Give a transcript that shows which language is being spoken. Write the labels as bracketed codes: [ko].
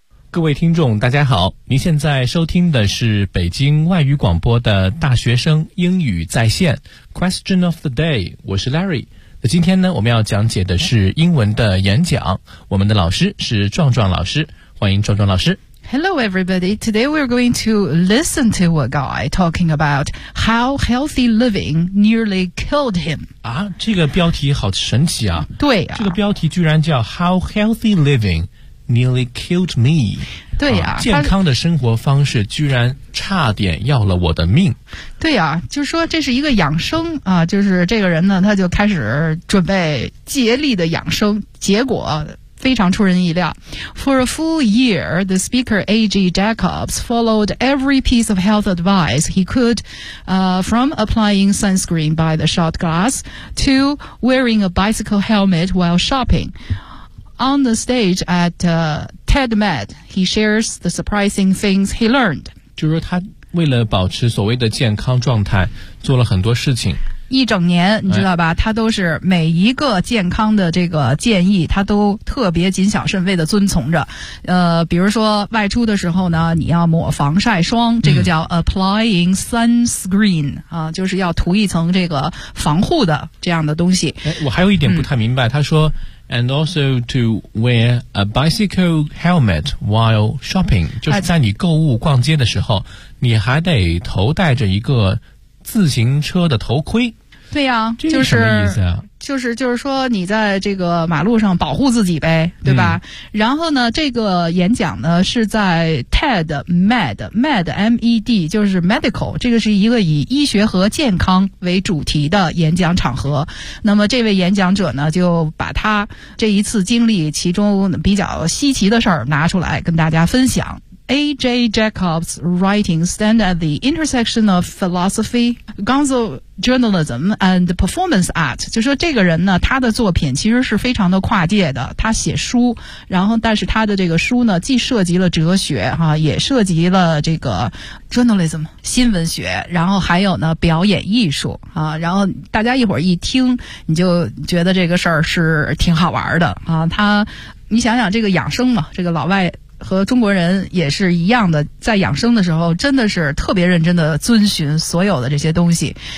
[zh] 各位听众大家好，您现在收听的是北京外语广播的大学生英语在线 [en] Question of the day， [zh] 我是 Larry。今天呢，我们要讲解的是英文的演讲。我们的老师是壮壮老师，欢迎壮壮老师。 [en] Hello, everybody. Today we're going to listen to a guy talking about how healthy living nearly killed him. [zh] 啊，这个标题好神奇啊！对啊，这个标题居然叫 [en] How healthy living nearly killed me. [zh] 对啊，健康的生活方式居然差点要了我的命。对啊，就说这是一个养生啊，就是这个人呢，他就开始准备竭力的养生，结果非常出人意料。 [en] For a full year, the speaker A.G. Jacobs followed every piece of health advice he could, from applying sunscreen by the shot glass to wearing a bicycle helmet while shopping. On the stage at TEDMED, he shares the surprising things he learned. [zh] 就是他为了保持所谓的健康状态做了很多事情。一整年你知道吧，他都是每一个健康的这个建议他都特别谨小慎微的遵从着。比如说外出的时候呢，你要抹防晒霜，这个叫 [en] applying sunscreen, [zh] 就是要涂一层这个防护的这样的东西。我还有一点不太明白，他说 [en] And also to wear a bicycle helmet while shopping, [zh] 就是在你购物逛街的时候，你还得头戴着一个自行车的头盔。对呀，这是什么意思啊？就是说你在这个马路上保护自己呗，对吧？然后呢，这个演讲呢是在 TEDMED 就是 medical， 这个是一个以医学和健康为主题的演讲场合。那么这位演讲者呢就把他这一次经历其中比较稀奇的事儿拿出来跟大家分享。 [en] A.J. Jacobs' writings stand at the intersection of philosophy, gonzo journalism, and performance art. [zh] 就说这个人呢，他的作品其实是非常的跨界的。他写书，然后但是他的这个书呢，既涉及了哲学，也涉及了这个 journalism 新闻学，然后还有呢表演艺术，然后大家一会儿一听，你就觉得这个事儿是挺好玩的，他，你想想这个养生嘛，这个老外和中国人也是一样的，在养生的时候真的是特别认真的遵循所有的这些东西。